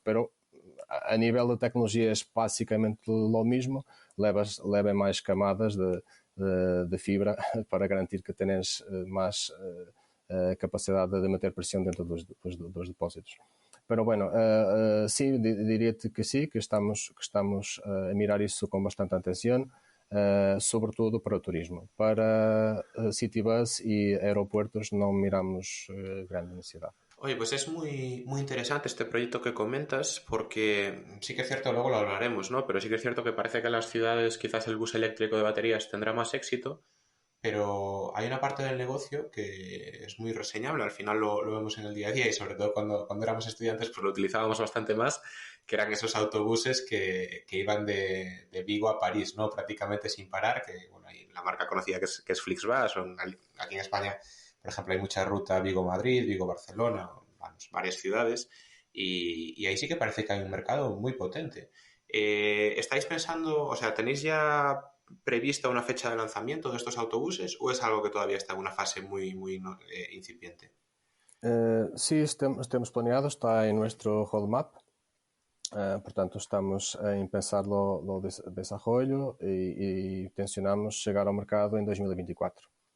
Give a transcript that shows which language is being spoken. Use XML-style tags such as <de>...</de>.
<es>Pero</es> <pt>a nível de tecnologia é basicamente</pt> <es>lo mismo,</es> <pt>leva mais camadas de fibra para garantir que tens mais capacidade de manter pressão dentro dos depósitos.</pt> <es>Pero bueno, sí,</es> <pt>diría-te que sí, que estamos a mirar isso com bastante atenção, sobretudo para o turismo. Para citybus e aeropuertos não miramos grande necessidade.</pt> <es>Oye, pues es muy interesante este proyecto que comentas, porque sí que es cierto, luego lo hablaremos, ¿no? Pero sí que es cierto que parece que en las ciudades quizás el bus eléctrico de baterías tendrá más éxito, pero hay una parte del negocio que es muy reseñable, al final lo vemos en el día a día y sobre todo cuando éramos estudiantes pues lo utilizábamos bastante más, que eran esos autobuses que iban de Vigo a París, ¿no? Prácticamente sin parar, que bueno, hay la marca conocida que es Flixbus, aquí en España, por ejemplo, hay mucha ruta Vigo-Madrid, Vigo-Barcelona, vamos, varias ciudades, y ahí sí que parece que hay un mercado muy potente. ¿Estáis pensando, o sea, tenéis ya prevista una fecha de lanzamiento de estos autobuses o es algo que todavía está en una fase muy incipiente? Sí,</es> <pt>temos planeado,</pt> <es>está en nuestro roadmap.</es> <pt>Portanto, estamos em pensar no desarrollo e tensionamos chegar ao mercado em 2024.</pt>